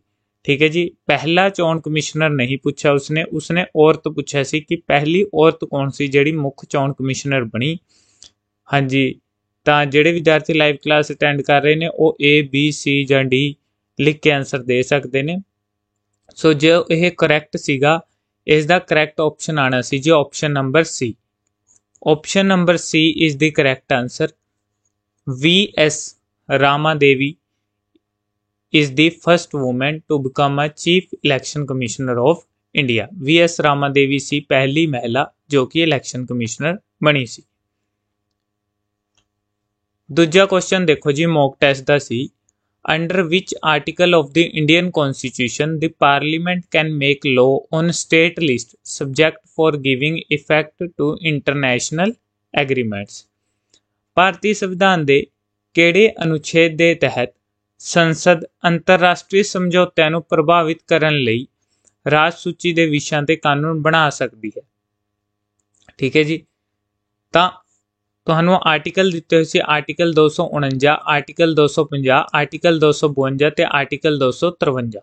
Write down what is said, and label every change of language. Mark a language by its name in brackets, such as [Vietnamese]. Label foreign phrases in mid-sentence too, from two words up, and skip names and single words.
[Punjabi] ਠੀਕ ਹੈ ਜੀ, ਪਹਿਲਾ ਚੋਣ ਕਮਿਸ਼ਨਰ ਨਹੀਂ ਪੁੱਛਿਆ ਉਸਨੇ ਔਰਤ ਪੁੱਛਿਆ ਸੀ ਕਿ ਪਹਿਲੀ ਔਰਤ ਕੌਣ ਸੀ ਜਿਹੜੀ ਮੁੱਖ ਚੋਣ ਕਮਿਸ਼ਨਰ ਬਣੀ। ਹਾਂਜੀ, ਤਾਂ ਜਿਹੜੇ ਵਿਦਿਆਰਥੀ [English] live class attend [Punjabi] ਕਰ ਰਹੇ ਨੇ ਉਹ A, B, C ਜਾਂ D ਲਿਖ ਕੇ ਆਨਸਰ ਦੇ ਸਕਦੇ ਨੇ। ਸੋ ਜੋ ਇਹ ਕਰੈਕਟ ਸੀਗਾ, ਇਸ ਦਾ [English] correct option [Punjabi] ਆਉਣਾ ਸੀ ਜੀ [English] option number C. Option number C is the correct answer. V.S. Ramadevi is the first woman to become a Chief Election Commissioner of India. [Punjabi] V.S. Ramadevi ਸੀ ਪਹਿਲੀ ਮਹਿਲਾ ਜੋ ਕਿ ਇਲੈਕਸ਼ਨ ਕਮਿਸ਼ਨਰ ਬਣੀ ਸੀ। ਦੂਜਾ ਕੁਐਸਚਨ ਦੇਖੋ ਜੀ [English] mock test [Punjabi] ਦਾ ਸੀ, [English] under which article of the Indian Constitution the Parliament can make law on state list subject for giving effect to international agreements। [Punjabi] ਭਾਰਤੀ ਸੰਵਿਧਾਨ ਦੇ ਕਿਹੜੇ ਅਨੁਛੇਦ ਦੇ ਤਹਿਤ ਸੰਸਦ ਅੰਤਰਰਾਸ਼ਟਰੀ ਸਮਝੌਤਿਆਂ ਨੂੰ ਪ੍ਰਭਾਵਿਤ ਕਰਨ ਲਈ ਰਾਜ ਸੂਚੀ ਦੇ ਵਿਸ਼ਿਆਂ ਤੇ ਕਾਨੂੰਨ ਬਣਾ ਸਕਦੀ ਹੈ। ਠੀਕ ਹੈ ਜੀ, ਤਾਂ ਤੁਹਾਨੂੰ ਆਰਟੀਕਲ ਦਿੱਤੇ ਹੋਏ ਸੀ ਆਰਟੀਕਲ 249, ਆਰਟੀਕਲ 250, ਆਰਟੀਕਲ 252 ਤੇ ਆਰਟੀਕਲ 253।